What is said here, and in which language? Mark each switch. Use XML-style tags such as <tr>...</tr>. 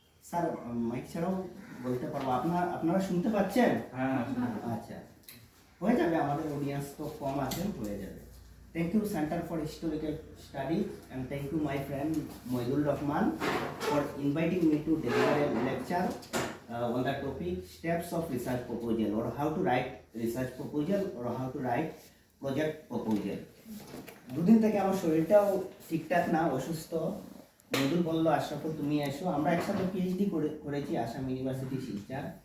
<bn>Sir mic ছাড়াও বলতে পারবো আপনারা শুনতে পাচ্ছেন? হ্যাঁ, আচ্ছা। হয়ে যাবে, আমাদের অডিয়েন্স তো কম আছে, হয়ে যাবে।</bn> <en>Thank you Center for Historical Studies and thank you my friend Moidul Rahman for inviting me to deliver a lecture on the topic steps of research proposal or how to write research proposal or how to write project proposal.</en> <bn>দুদিন থেকে আমার শরীরটাও ঠিকঠাক না, অসুস্থ। মধুর বললো আশরাফুল তুমি এসো, আমরা একসাথে পিএইচডি করেছি আসাম ইউনিভার্সিটি শিলচর।</bn>